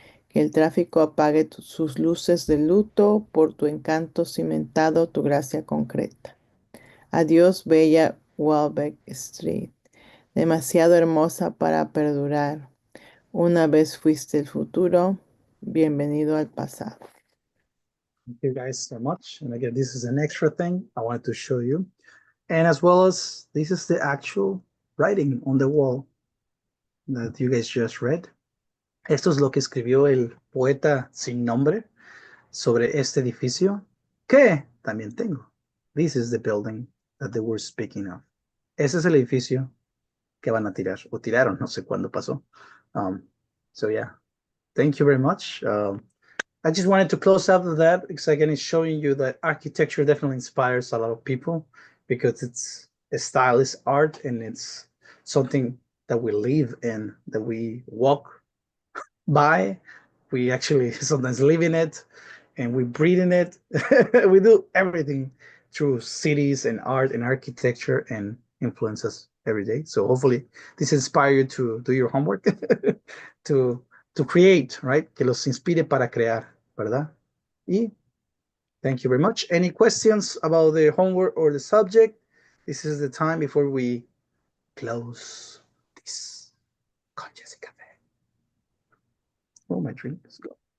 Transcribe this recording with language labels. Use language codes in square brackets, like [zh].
[es] Que el tráfico apague sus luces de luto por tu encanto cimentado, tu gracia concreta. Adiós, bella Welbeck Street, demasiado hermosa para perdurar. Una vez fuiste el futuro, bienvenido al pasado. [en] Thank you guys so much. And again, this is an extra thing I wanted to show you. And as well as this is the actual writing on the wall that you guys just read. [es] Esto es lo que escribió el poeta sin nombre sobre este edificio que también tengo. [en] This is the building that they were speaking of. [es] Ese es el edificio que van a tirar o tiraron, no sé cuándo pasó. [en] So yeah, thank you very much. I just wanted to close out of that because again, it's showing you that architecture definitely inspires a lot of people because it's a stylist art and it's something that we live in, that we walk by. We actually sometimes live in it and we breathe in it. We do everything through cities and art and architecture and influences every day. So hopefully this inspire you to do your homework, to to create, right? [es] Que los inspire para crear, ¿verdad? [en] Y thank you very much. Any questions about the homework or the subject? This is the time before we close this Conchas y Café. Oh, my drink is gone.